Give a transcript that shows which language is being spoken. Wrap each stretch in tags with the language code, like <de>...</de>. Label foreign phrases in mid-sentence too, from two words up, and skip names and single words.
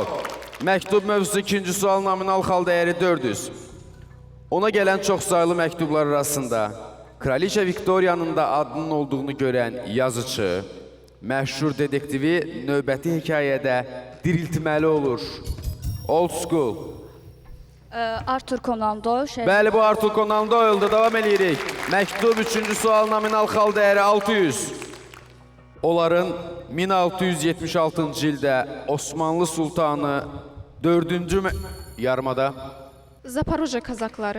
<az>Məktub mövzusu ikinci sual nominal xal dəyəri 400. Ona gələn çox sayılı məktublar arasında Kraliçə Viktoriyanın da adının olduğunu görən yazıcı, məşhur dedektivi növbəti hekayədə diriltməli olur. Old school. Arthur Conan Doyle. Bəli, bu Arthur Conan Doyle'dır. Davam edirik. Məktub 3-cü sual nominal xal dəyəri 600. Onların 1676-cı ildə Osmanlı Sultanı 4-cü yarımada. Zaporojye kazakları.</az>